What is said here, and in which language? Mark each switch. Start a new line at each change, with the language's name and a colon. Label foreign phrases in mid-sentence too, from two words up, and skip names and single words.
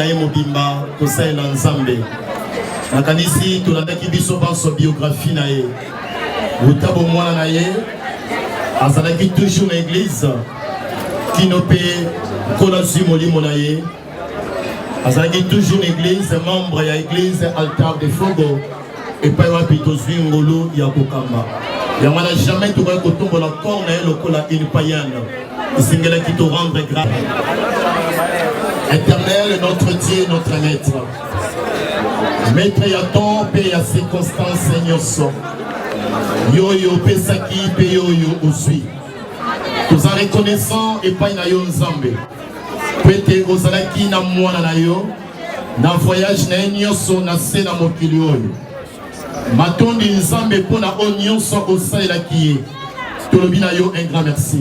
Lingala: ye mobimba kosalela nzambe nakanisi tolandaki biso banso biographie na ye lutabo mwana na ye azalaki toujours na église kino mpe kola zwi molimo na ye azalaki toujours na église membre ya église altar de fogo epai wapi tozwi ngolu ya kokamba yango na jamais tokoki kotombola corps na ye lokola
French: une païenne
Lingala: esengelaki to
French: rendre grâce. Éternel, notre Dieu, notre maître, maître
Lingala: ya temps mpe ya circonstance nyonso yoyo opesaki mpe yoyo ozwi toza reconnaissant epai na yo nzambe po ete ozalaki na mwana na yo na voyage na ye nyonso na se na mokili oyo matondi nzambe mpona oyo nyonso osalelaki ye tolobi na yo
French: un grand merci.